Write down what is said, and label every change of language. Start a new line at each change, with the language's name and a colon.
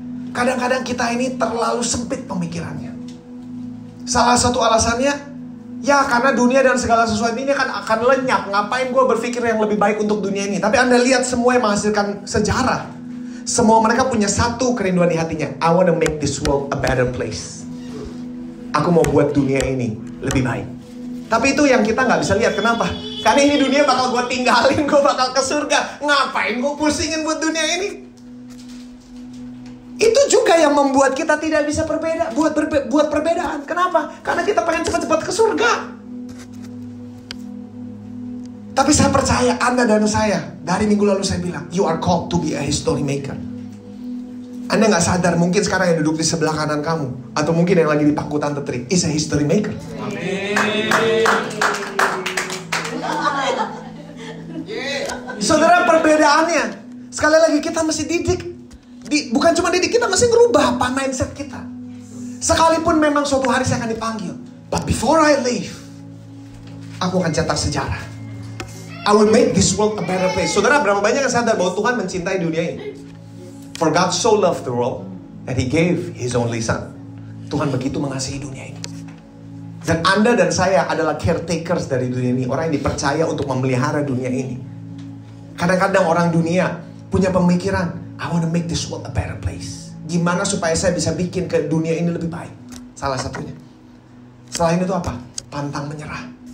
Indonesian: Kadang-kadang kita ini terlalu sempit pemikirannya. Salah satu alasannya, ya karena dunia dan segala sesuatu ini kan akan lenyap. Ngapain gue berpikir yang lebih baik untuk dunia ini? Tapi Anda lihat semua yang menghasilkan sejarah. Semua mereka punya satu kerinduan di hatinya.
English: I want to make this world a better place.
Indonesian: Aku mau buat dunia ini lebih baik. Tapi itu yang kita gak bisa lihat. Kenapa? Karena ini dunia bakal gue tinggalin. Gue bakal ke surga. Ngapain gue pusingin buat dunia ini? Itu juga yang membuat kita tidak bisa buat perbedaan. Kenapa? Karena kita pengen cepat-cepat ke surga. Tapi saya percaya Anda dan saya, dari minggu lalu saya bilang,
English: you are called to be a history maker.
Indonesian: Anda gak sadar, mungkin sekarang yang duduk di sebelah kanan kamu, atau mungkin yang lagi di pangku Tante Tri,
English: is a history maker.
Indonesian: Amin. Saudara, perbedaannya, sekali lagi kita mesti didik. Bukan cuma didik, kita mesti ngerubah apa mindset kita. Sekalipun memang suatu hari saya akan dipanggil,
English: but before I leave,
Indonesian: aku akan cetak sejarah.
English: I will make this world a better place.
Indonesian: Saudara, berapa banyak yang sadar bahwa Tuhan mencintai dunia ini?
English: For God so loved the world that He gave His only Son.
Indonesian: Tuhan begitu mengasihi dunia ini. Dan Anda dan saya adalah caretakers dari dunia ini. Orang yang dipercaya untuk memelihara dunia ini. Kadang-kadang orang dunia punya pemikiran,
English: I want to make this world a better place.
Indonesian: Gimana supaya saya bisa bikin ke dunia ini lebih baik? Salah satunya. Selain itu apa? Pantang menyerah.